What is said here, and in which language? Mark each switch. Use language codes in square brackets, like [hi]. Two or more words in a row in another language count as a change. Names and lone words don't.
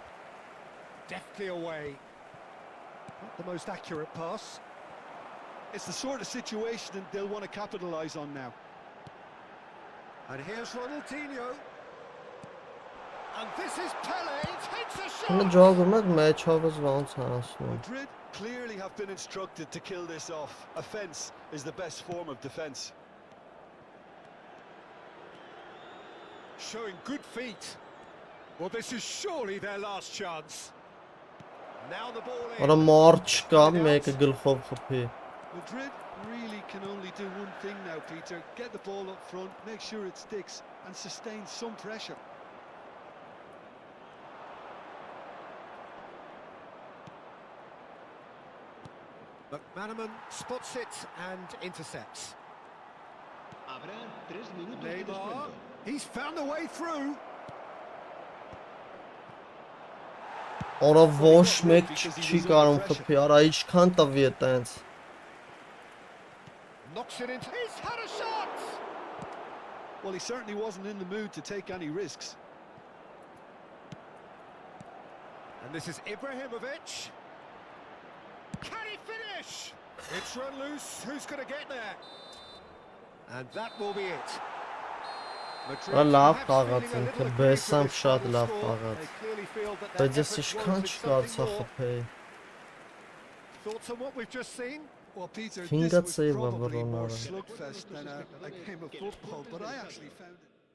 [en] Deftly away. Not the most accurate pass. It's the sort of situation they'll want to capitalise on now. And here's Ronaldinho. And this is Pele, takes a Në shot! [hy] ջոգում եք մեջովս ոնց հասնում։ [en] Madrid clearly have been instructed to kill this off. Offence is the best form of defence. Showing good feet. Well, this is surely their last chance. Now the ball in. [hy] Արա մարդ չկա, մեկը գլխով խփի։ [en] Madrid really can only do one thing now, Peter. Get the ball up front, make sure it sticks and sustain some pressure. McManaman spots it and intercepts. [es] Habrá 3 minutos de Neymar, descuento. [en] he's found the way through. [hy] Արա ոչ մեկ չի կարող խփի, արա ինչքան տվի է տենց։ [en] Knocks it into. He's had a shot! Well, he certainly wasn't in the mood to take any risks. And this is Ibrahimovic. Can he finish? It's run loose. Who's going to get there? And that will be it. [hy] Ա լավ խաղաց ինքը, բեսամ շատ լավ խաղաց։ Բայց ես ինչքան չկարծա խփեի։ [en] Thoughts on what we've just seen? Well, Peter, Finga this was save probably more Ronaldo. slugfest than a game of football, but I actually found it.